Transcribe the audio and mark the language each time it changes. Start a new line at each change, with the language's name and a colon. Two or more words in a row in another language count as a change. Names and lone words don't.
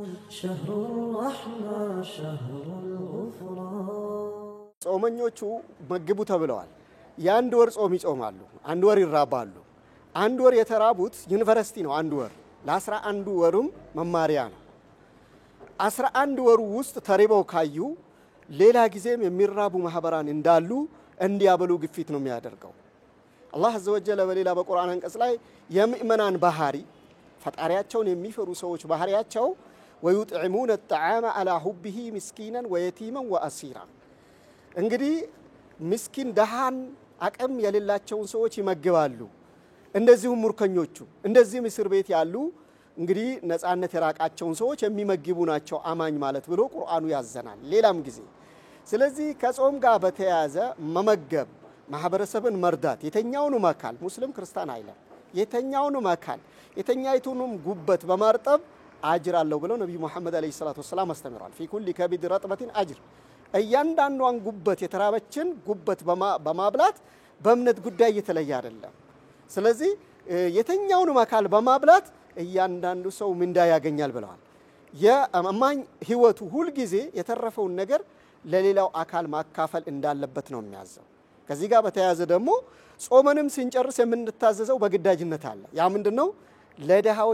Arabic: شهر الرحمة شهر الغفران
Amharic: ጾመኞቹ መግቡ ተብለዋል የአንድ ወር ጾም ይጾማሉ አንድ ወር ይራባሉ አንድ ወር የተራቡት ዩኒቨርሲቲ ነው አንድ ወር ለ11 ወሩም መማሪያ ነው 11 ወሩ ውስጥ ተሪበው ካዩ ሌላ ጊዜም የሚራቡ ማህበራን እንዳሉ እንዲያበሉ ግፊት ነው የሚያደርገው አላህ
Arabic: عز وجل
Amharic: በሌላ በቁርአን አንቀጽ ላይ የምእመናን ባህሪ ፈጣሪያቸውን የሚፈሩ ሰዎች ባህሪያቸው
Arabic: ويطعمون الطعام على حبه مسكينا ويتيما واسيرا
Amharic: እንግዲህ ምስኪን ደሃን አቅም የሌላቸውን ሰዎች ይመግባሉ እንደዚሁ ሙርከኞቹ እንደዚህ እስር ቤት ያሉ እንግዲህ ነፃነት የራቃቸውን ሰዎች የሚመግቡ ናቸው አማኝ ማለት ብሎ ቁርአኑ ያዘናል ሌላም ጊዜ ስለዚህ ከጾም ጋር በተያያዘ መመገብ ማህበረሰብን መርዳት የተኛውንም አካል ሙስሊም ክርስቲያን አይለም የተኛውንም አካል የተኛይቱንም ጉበት በማርጠብ አጅር አለው ብለው ነብዩ መሐመድ
Arabic: عليه الصلاة والسلام
Amharic: አስተምረዋል
Arabic: في كل كبد رطبة اجر
Amharic: እያንዳንዷን ጉበት የተራበችን ጉበት በማብላት በእምነት ጉዳይ የተለየ አይደለም ስለዚህ የተኛውንም አካል በማብላት እያንዳንዱ ሰው ምንዳ ያገኛል ብለዋል የአማኝ ህይወቱ ሁሉ ጊዜ የተረፈውን ነገር ለሌላው አካል ማካፈል እንዳለበት ነው የሚያዘው ከዚህ ጋር በተያያዘ ደግሞ ጾመንም ሲንጨርስ የምንታዘዘው በግዳጅነት አለ ያ ምንድነው ለደሃዎች